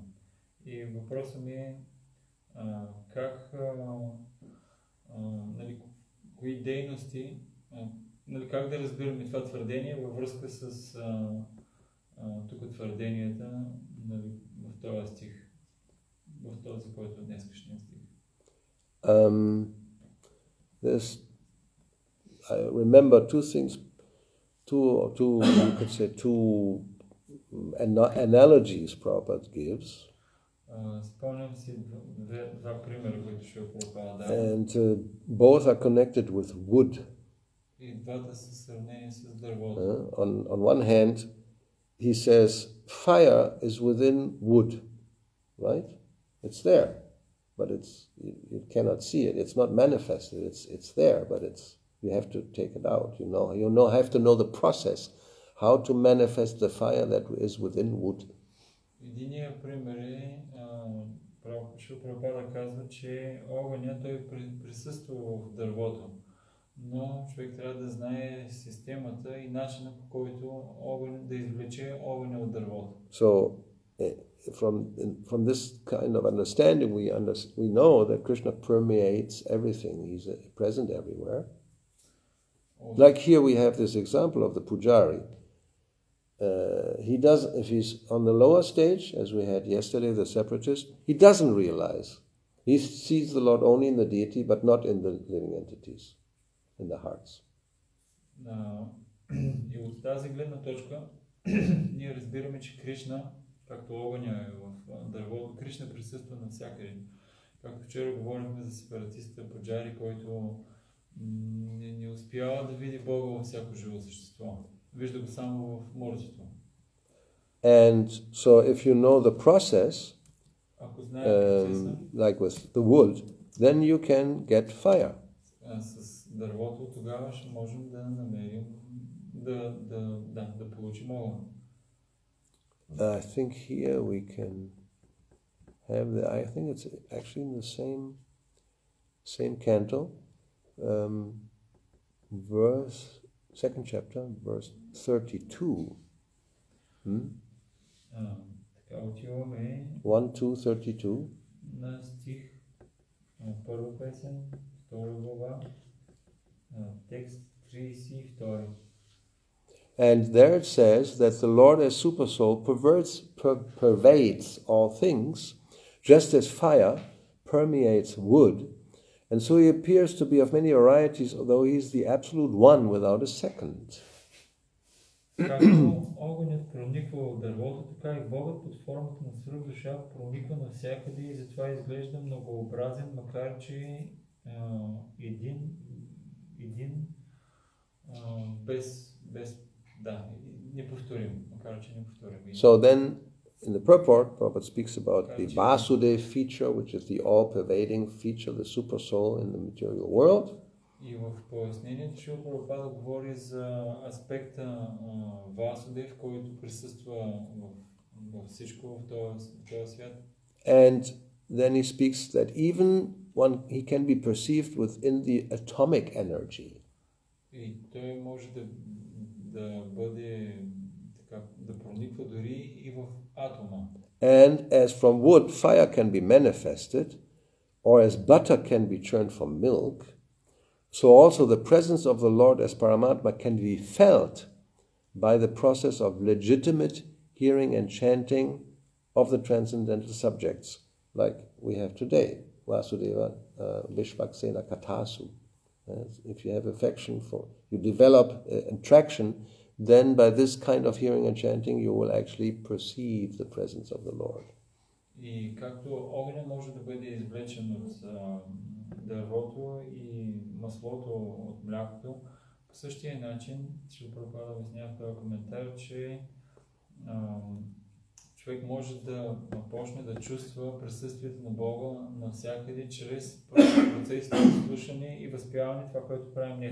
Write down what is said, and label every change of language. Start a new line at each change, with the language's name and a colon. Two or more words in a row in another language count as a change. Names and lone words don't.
Bulgarian: И въпросът ми е нали, кои дейности, нали, как да разбираме това твърдение във връзка с тук твърденията, нали, в този стих, в този, който е днескашния стих.
English: I remember two things, you could say two analogies Prabhupada gives.
Bulgarian: Спомням си два примера, които ще Прабхупада дава.
English: And both are connected with wood.
Bulgarian: И двата са сравнени с дървото.
English: On one hand, he says, fire is within wood, right? It's there, but you cannot see it. It's not manifested. It's there, but you have to take it out. You have to know the process, how to manifest the fire that is within wood.
Bulgarian: Единият пример е, Шрила Прабхупада казва, че огъня той присъства в дървото, но човек трябва да знае системата и начина, по който да извлече огъня от дървото.
English: So, from this kind of understanding, we know that Krishna permeates everything. He's present everywhere. Like here we have this example of the pujari. If he's on the lower stage, as we had yesterday, the separatist, he doesn't realize. He sees the Lord only in the deity, but not in the living entities, in the hearts.
Bulgarian: И от тази гледна точка, ние разбираме, че Кришна, както огъня е в дървото, Кришна присъства навсякъде. Както вчера говорихме за сепаратиста пуджари, който не успява да види Бога във всяко живо същество. Вижда го само в мъртвото.
English: And so if you know the process,
Bulgarian: ако знаете процеса,
English: like with the wood, then you can get fire.
Bulgarian: С дървото тогава ще можем да намерим, да получим огън.
English: I think here we can have I think it's actually in the same canto, second chapter, verse 32.
Bulgarian: Така отиваме 1-2-32. на стих, първа песен, втора глава, текст 32.
English: And there it says that the Lord as Supersoul pervades all things, just as fire permeates wood, and so he appears to be of many varieties, although he is the absolute one without a second.
Bulgarian: Както огънят прониква в дървото, така и Богът под формата на свръхдуша прониква навсякъде и затова изглежда многообразен, макар че неповторим, макар че неповторим.
English: So then, in the purport, Prabhupada speaks about the Vasudev feature, which is the all-pervading feature, the super soul in the material world.
Bulgarian: И в пояснението Шрила Прабхупада говори за аспекта Васудев, който присъства във всичко в този свят.
English: And then he speaks that even he can be perceived within the atomic energy.
Bulgarian: И той може да бъде така, да прониква дори и в атома.
English: And as from wood fire can be manifested, or as butter can be churned from milk, so also the presence of the Lord as Paramatma can be felt by the process of legitimate hearing and chanting of the transcendental subjects, like we have today,
Sanskrit: Vasudeva Vishvaksena Katasu.
English: If you have affection you develop attraction, then by this kind of hearing and chanting you will actually perceive the presence of the Lord.
Bulgarian: И както огъня може да бъде извлечен от дървото и маслото от млякото, по същия начин ще Прабхупада обяснява в този коментар, че човек може да почне да чувства присъствието на Бога навсякъде, чрез процесите на слушане и възпяване, това, което правим днес.